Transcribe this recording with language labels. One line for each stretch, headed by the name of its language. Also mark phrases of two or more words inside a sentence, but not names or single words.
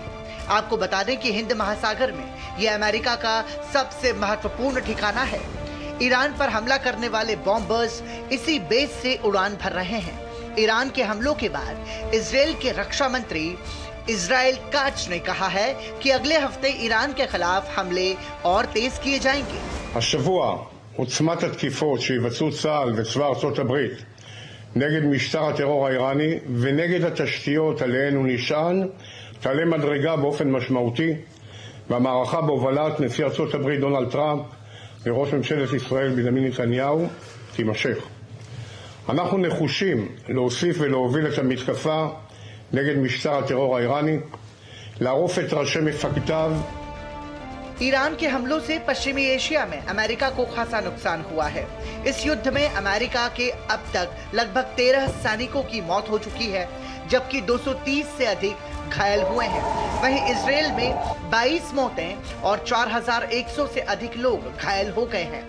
Hindi: आपको बता दें कि हिंद महासागर में यह अमेरिका का सबसे महत्वपूर्ण ठिकाना है। ईरान पर हमला करने वाले बॉम्बर्स इसी बेस से उड़ान भर रहे हैं। ईरान के हमलों के बाद इजराइल के रक्षा मंत्री इजराइल काट्ज ने कहा है कि अगले हफ्ते ईरान के खिलाफ हमले और तेज किए जाएंगे।
Hebrew: השבוע עוצמת התקיפות שיבצעו צה"ל וצבא ארצות הברית נגד משטר הטרור האיראני ונגד התשתיות עליהן הוא נשען תעלה מדרגה באופן משמעותי, והמערכה בהובלת נשיא ארצות הברית דונלד טראמפ וראש ממשלת ישראל בנימין נתניהו תימשך. אנחנו נחושים להוסיף ולהוביל את המתקפה נגד משטר הטרור האיראני, לערוף את ראשי מפקדיו।
Hindi: ईरान के हमलों से पश्चिमी एशिया में अमेरिका को खासा नुकसान हुआ है। इस युद्ध में अमेरिका के अब तक लगभग 13 सैनिकों की मौत हो चुकी है, जबकि 230 से अधिक घायल हुए हैं। वहीं इजराइल में 22 मौतें और 4100 से अधिक लोग घायल हो गए हैं।